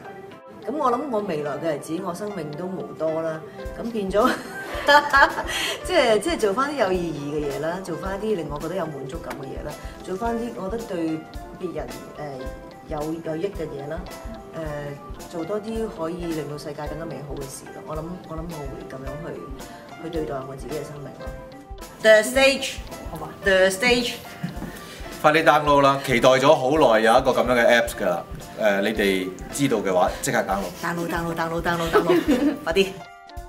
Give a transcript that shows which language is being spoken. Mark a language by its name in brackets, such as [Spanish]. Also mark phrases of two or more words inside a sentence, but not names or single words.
[Cantonese] 咁我諗我未來嘅日子，我生命都無多啦，咁變咗即係做翻啲有意義嘅嘢啦，做翻啲令我覺得有滿足感嘅嘢啦，做翻啲我覺得對別人有益嘅嘢啦，做多啲可以令到世界更加美好嘅事咯。我諗我會咁樣去對待我自己嘅生命咯。 [English] The stage， [Cantonese] 好嘛 ？ [English] The stage， [Cantonese] 快啲 download 啦！期待咗好耐有一個咁樣嘅 apps 㗎啦。你哋知道嘅話，即刻 download，快啲！